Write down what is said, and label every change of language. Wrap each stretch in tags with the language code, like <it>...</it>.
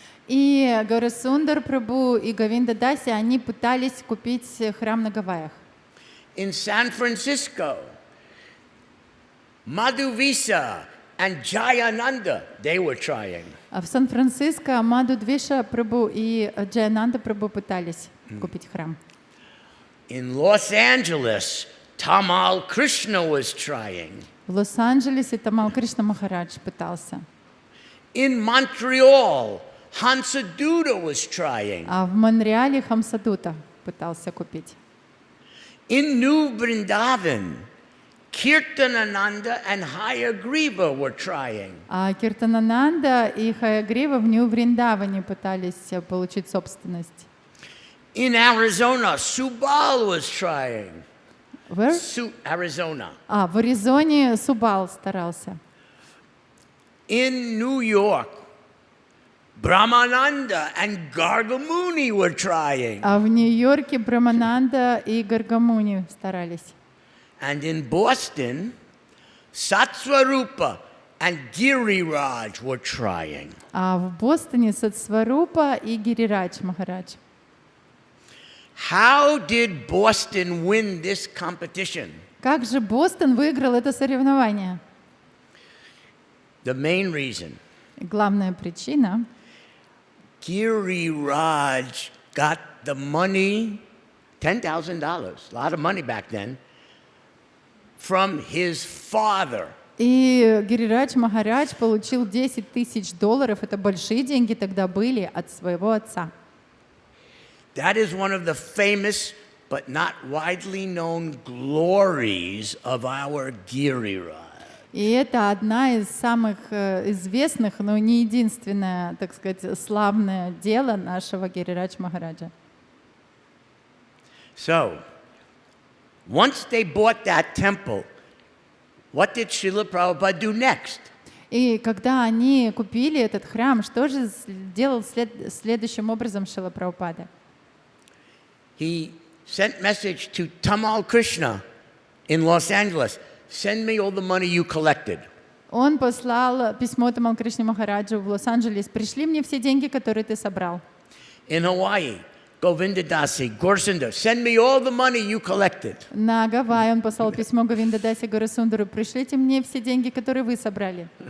<ru>И Gaurasundar Прабху и Говинда Даси, они пытались купить храм на Гавайях.</ru> <en>In San Francisco, Madhuvisa and Jayananda, they were trying.</en> <ru>А в Сан-Франциско Мадхудвиша Прабху и Джаянанда Прабху пытались купить храм.</ru> <en>In Los Angeles, Tamal Krishna was trying.</en> <ru>В Лос-Анджелесе Тамал Кришна Махарадж пытался.</ru> <en>In Montreal, Hansaduta was trying.</en> <ru>А в Монреале Хамсадута пытался купить.</ru> <en>In New Vrindavan, Kirtanananda and Hayagriva were trying.</en> <ru>А Киртанананда и Хаягрива в Нью-Вриндаване пытались получить собственность.</ru> <en>In Arizona, Subal was trying. Where? Arizona.</en> <ru>В Аризоне Субал старался.</ru> <en>In New York, Brahmananda and Gargamuni were trying.</en> <ru>А в Нью-Йорке Брамананда и Гаргамуни старались.</ru> <en>And in Boston, Satsvarupa and Giriraj were trying.</en> <ru>А в Бостоне Сатсварупа и Гирирадж Махарадж.</ru> <en>How did Boston win this competition?</en> <ru>Как же Бостон выиграл это соревнование?</ru> <en>The main reason,</en> <ru>Главная причина</ru> <en>Giriraj got the money, $10,000, a lot of money back then, from his father.</en> <ru>И Гирирадж Махарадж получил $10 тысяч, это большие деньги тогда были, от своего отца.</ru> <en>That is one of the famous but not widely known glories of our Giriraj.</en> <ru>И это одна из самых известных, но не единственное, так сказать, славное дело нашего Гирирадж Махараджа.</ru> <en>So, once they bought that temple, what did Srila Prabhupada do next?</en> <ru>И когда они купили этот храм, что же сделал следующим образом Шрила Прабхупада?</ru> <en>He sent message to Tamal Krishna in Los Angeles. Send me all the money you collected.</en> <ru>Он послал письмо Тамал Кришне Махараджу в Лос-Анджелес. Пришли мне все деньги, которые ты собрал.</ru> <en>In Hawaii, Govindadasi, Gorsunda, send me all the money you collected.</en> <ru>На Гавайи он послал письмо Говиндадасе Горасундару: пришлите мне все деньги, которые вы собрали.</ru>